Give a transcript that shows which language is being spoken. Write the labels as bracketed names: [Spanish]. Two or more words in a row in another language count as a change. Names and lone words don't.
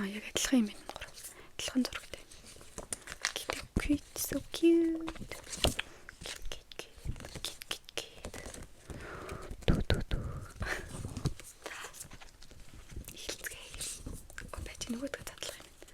[Mongolian] Яг адилхан юм байна. Адилхан зурагтай. [English] Cute, so cute. [Mongolian] Нөгөөдгөө татлах юм.